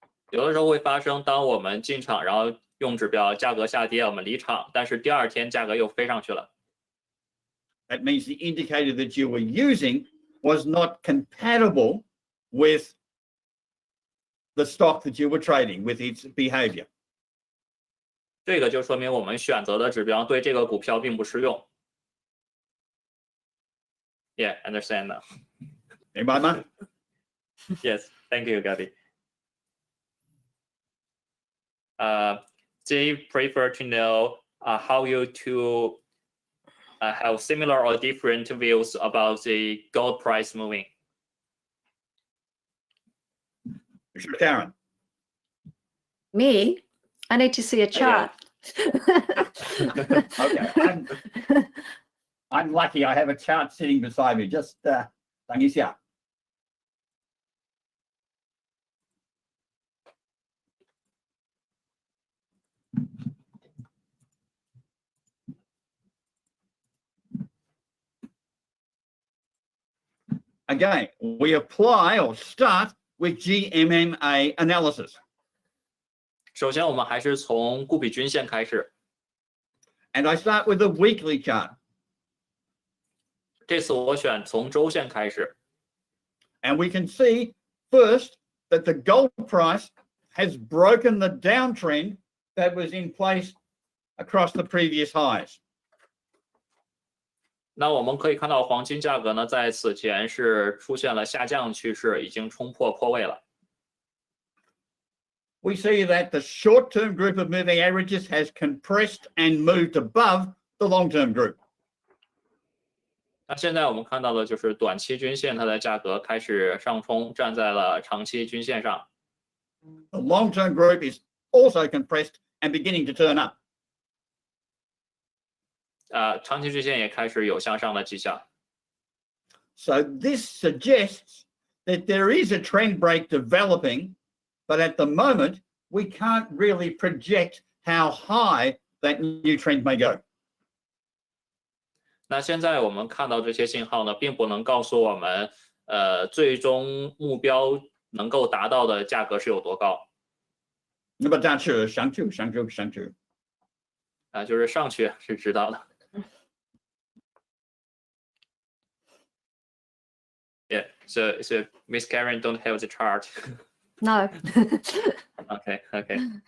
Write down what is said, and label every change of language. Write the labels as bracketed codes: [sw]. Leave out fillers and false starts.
[zh] 有的时候会发生，当我们进场，然后用指标价格下跌，我们离场，但是第二天价格又飞上去了。 [en] That means the indicator that you were using was not compatible with the stock that you were trading, with its behavior. [zh] 这个就说明我们选择的指标对这个股票并不适用。 [en] Yeah, understand now. [zh] 明白吗？ [en] Yes, thank you, Gabby. They prefer to know how you two have similar or different views about the gold price moving. Sure, Karen. Me? I need to see a chart. Okay. I'm lucky I have a chart sitting beside me. Just [zh] 等一下。 [en] Again, we apply or start with GMMA analysis. [zh] 首先，我们还是从顾比均线开始。 [en] And I start with the weekly chart. [zh] 这次我选从周线开始。 [en] And we can see first that the gold price has broken the downtrend that was in place across the previous highs. [zh] 那我们可以看到黄金价格呢，在此前是出现了下降趋势，已经冲破坡位了。 [en] We see that the short-term group of moving averages has compressed and moved above the long-term group. [zh] 那现在我们看到的就是短期均线，它的价格开始上冲，站在了长期均线上。 [en] The long-term group is also compressed and beginning to turn up. [zh] 长期均线也开始有向上的迹象。 [en] So this suggests that there is a trend break developing, but at the moment, we can't really project how high that new trend may go. [zh] 那现在我们看到这些信号呢，并不能告诉我们，最终目标能够达到的价格是有多高。 [en] But that's sure, [zh] 上去。就是上去是知道的。 [en] Yeah, so Miss Karen don't have the chart. No. Okay.